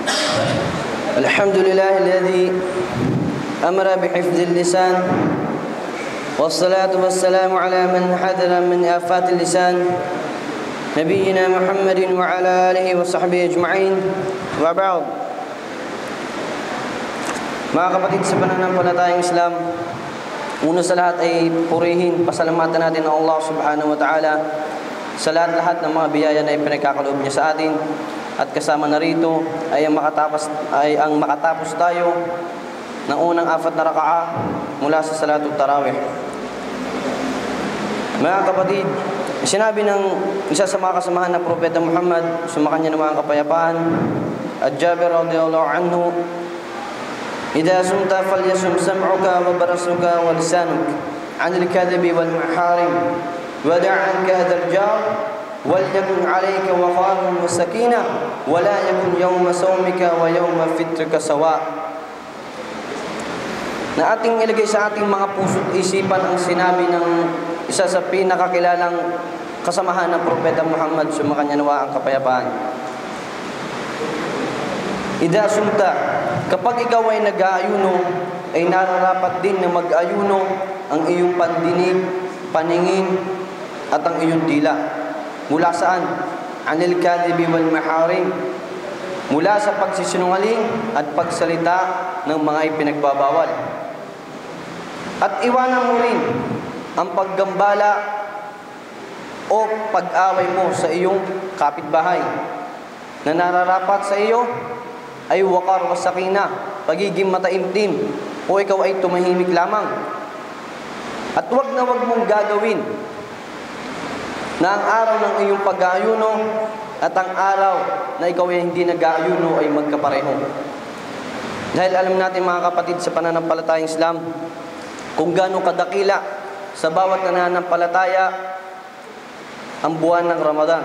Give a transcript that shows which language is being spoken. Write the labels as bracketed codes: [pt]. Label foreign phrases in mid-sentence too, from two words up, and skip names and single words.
[ar] الحمد لله الذي أمر بحفظ اللسان والصلاة والسلام على من حذر من آفات اللسان نبينا محمد وعلى آله وصحبه أجمعين وبعد. [tl] Mga kapatid sa pananampalatayang Islam, una sa lahat ay purihin, pasalamatan natin ang Allah [ar] سبحانه وتعالى [tl] sa lahat ng mga biyaya na ipinagkakaloob niya sa atin. At kasama na rito ay ang makatapos tayo ng unang 4 na raka'a mula sa [ar] صلاة التراويح. [tl] Mga kapatid, sinabi ng isa sa mga kasamahan ng Propeta Muhammad, sumakanya ng mga kapayapaan, at Jabir [ar] رضي الله عنه, إذا سمت فليسم سمعك وبرسك ولسانك عن الكذب والمحارم ودع عنك هذا الجار وليكن عليك وقار وسكينة ولا يكن يوم صومك ويوم فطرك سواء. [tl] Na ating ilagay sa ating mga puso't isipan ang sinabi ng isa sa pinakakilalang kasamahan ng Propeta Muhammad, sumakanya nawa ang kapayapaan. [ar] إذا صمت, [tl] kapag ikaw ay nag-aayuno, ay nararapat din na mag-ayuno ang iyong pandinig, paningin, at ang iyong dila. Mula saan? [ar] عن الكذب والمحارم. [tl] Mula sa pagsisinungaling at pagsalita ng mga ipinagbabawal. At iwanan mo rin ang paggambala o pag-away mo sa iyong kapitbahay na nararapat sa iyo ay [ar] وقار وسكينة, [tl] pagiging mataimtim, o ikaw ay tumahimik lamang. At wag na wag mong gagawin na ang araw ng iyong pag-aayuno at ang araw na ikaw ay hindi nag-aayuno ay magkapareho. Dahil alam natin mga kapatid sa pananampalatayang Islam kung gaano kadakila sa bawat nananampalataya ang buwan ng Ramadan.